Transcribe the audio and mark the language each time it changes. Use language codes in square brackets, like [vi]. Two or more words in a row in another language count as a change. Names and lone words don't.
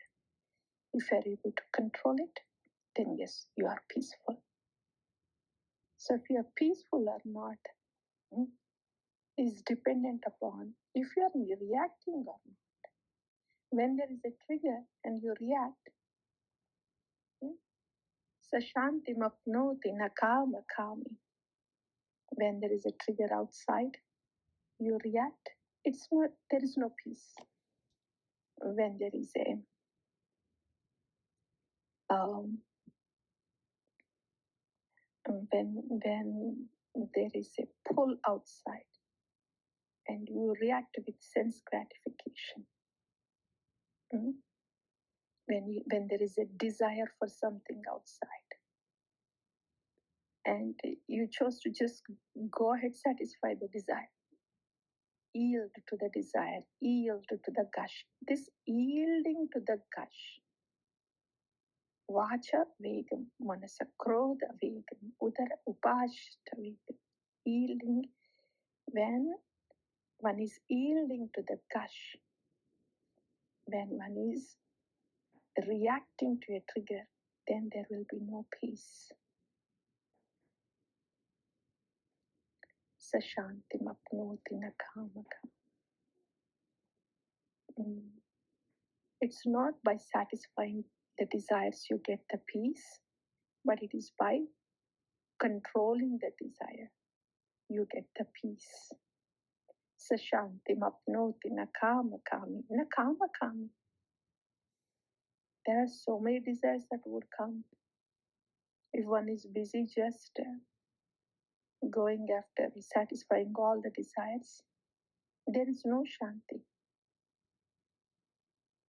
[en] If you are able to control it, then yes, you are peaceful. So if you are peaceful or not is dependent upon if you are reacting or not. When there is a trigger and you react, [sa] शान्तिम् आप्नोति कामकामी. [en] When there is a trigger outside, you react. There is no peace. When there is when there is a pull outside and you react with sense gratification, when there is a desire for something outside and you chose to just go ahead, satisfy the desire, yield to the desire, yield to the gush. This yielding to the gush, [sa] वाचा वेगम्, मनसः क्रोध वेगम्, उदर उपस्थ वेगम्. [en] Yielding, when one is yielding to the gush, when one is reacting to a trigger, then there will be no peace. [sa] शान्तिम् आप्नोति कामकामी. [en] It's not by satisfying the desires you get the peace, but it is by controlling the desire you get the peace. [sa] शान्तिम् आप्नोति कामकामी. [en] Kāma-kāmī. There are so many desires that would come. If one is busy just going after satisfying all the desires, there is no śānti.